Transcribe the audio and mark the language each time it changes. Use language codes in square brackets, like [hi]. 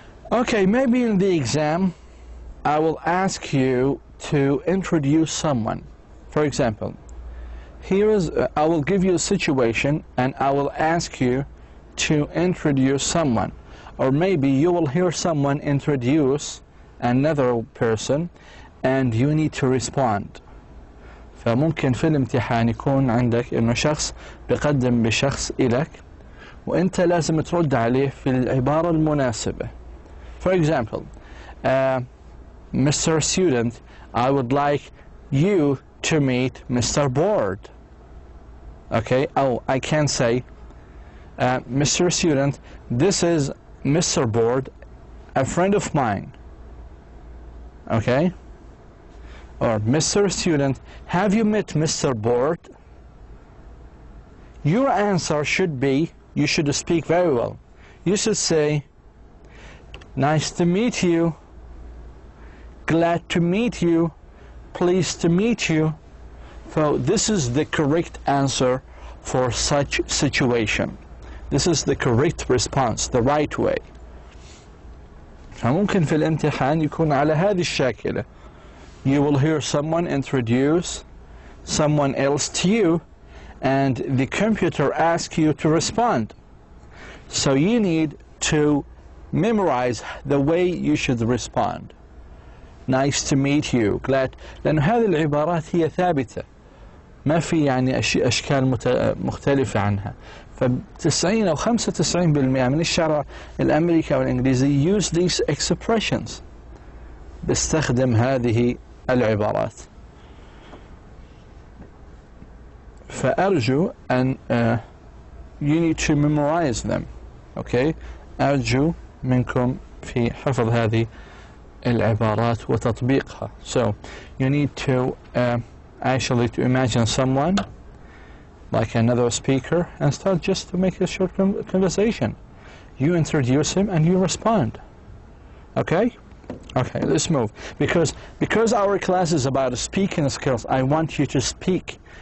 [en] Okay, maybe in the exam I will ask you to introduce someone. For example, here is I will give you a situation and I will ask you to introduce someone, or maybe you will hear someone introduce another person and you need to respond. [ar] فممكن في الامتحان يكون عندك إنه شخص بيقدم بشخص إلك وأنت لازم ترد عليه في العبارة المناسبة. [en] For example, Mr. Student, I would like you to meet Mr. Board. Okay, oh, I can say, Mr. Student, this is Mr. Board, a friend of mine. Okay? Or Mr. Student, have you met Mr. Board? Your answer should be, you should speak very well. You should say, nice to meet you, glad to meet you, pleased to meet you. So this is the correct answer for such situation. This is the correct response, the right way. [ar] فممكن في الامتحان يكون على هذه الشاكلة. [en] You will hear someone introduce someone else to you, and the computer asks you to respond. So you need to memorize the way you should respond. Nice to meet you, glad. [ar] لأن هذه العبارات هي ثابتة. ما في يعني أشكال مختلفة عنها. ف90 أو 95% من الشعر الأمريكي أو الإنجليزي [en] use these expressions. [ar] بيستخدم هذه العبارات. فأرجو أن [en] you need to memorize them. Okay? [ar] أرجو منكم في حفظ هذه العبارات وتطبيقها. [en] So you need to actually to imagine someone like another speaker and start just to make a short conversation. You introduce him and you respond. Okay? Okay, let's move. Because our class is about speaking skills, I want you to speak.